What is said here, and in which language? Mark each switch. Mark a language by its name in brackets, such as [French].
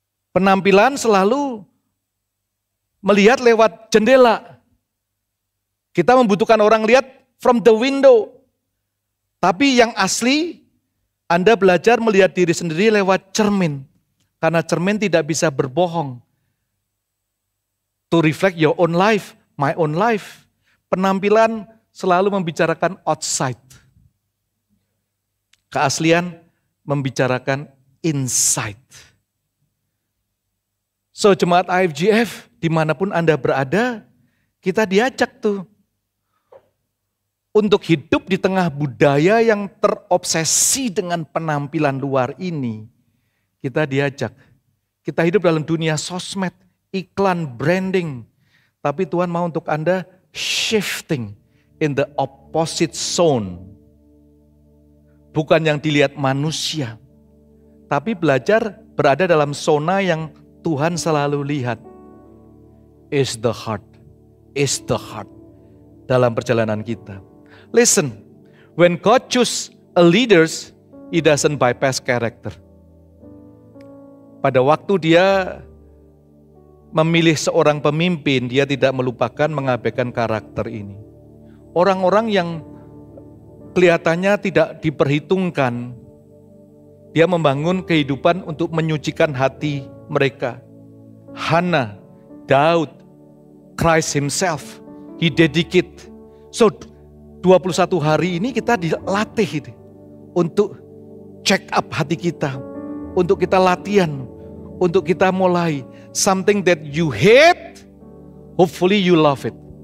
[Indonesian] Penampilan selalu melihat lewat jendela. Kita membutuhkan orang lihat [English] from the window. [Indonesian] Tapi yang asli, Anda belajar melihat diri sendiri lewat cermin. Karena cermin tidak bisa berbohong. [English] To reflect your own life, my own life. [Indonesian] Penampilan selalu membicarakan outside. Keaslian membicarakan inside. So jemaat IFGF, dimanapun Anda berada, kita diajak tuh. Untuk hidup di tengah budaya yang terobsesi dengan penampilan luar ini, kita diajak. Kita hidup dalam dunia sosmed, iklan, branding. Tapi Tuhan mau untuk Anda [English] shifting in the opposite zone. [Indonesian] Bukan yang dilihat manusia, tapi belajar berada dalam zona yang Tuhan selalu lihat. [English] Is the heart [Indonesian] dalam perjalanan kita. [English] Listen, when God choose a leaders, He doesn't bypass character. [Indonesian] Pada waktu Dia memilih seorang pemimpin, Dia tidak melupakan mengabaikan karakter ini. Orang-orang yang kelihatannya tidak diperhitungkan, Dia membangun kehidupan untuk menyucikan hati mereka. [English] Hana, Daud, Christ Himself, He dedicate. [Indonesian] So 21 hari ini kita dilatih untuk check up hati kita, untuk kita latihan, untuk kita mulai [English] something that you hate, hopefully you love it.